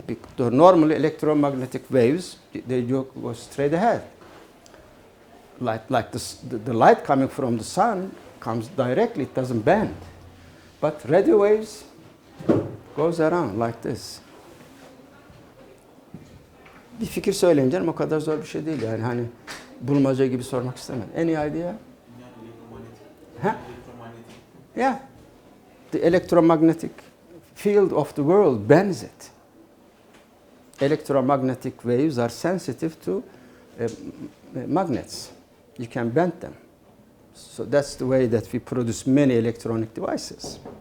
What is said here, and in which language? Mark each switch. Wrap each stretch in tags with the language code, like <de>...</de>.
<en>Because normally electromagnetic waves, they go straight ahead. Like the light coming from the sun comes directly, it doesn't bend. But radio waves goes around like this.</en> <tr>Bir fikir söyleyin canım, o kadar zor bir şey değil yani, hani bulmaca gibi sormak istemem.</tr> <en>Any idea? Huh? Yeah. The electromagnetic field of the world bends it. Electromagnetic waves are sensitive to magnets. You can bend them. So that's the way that we produce many electronic devices.</en>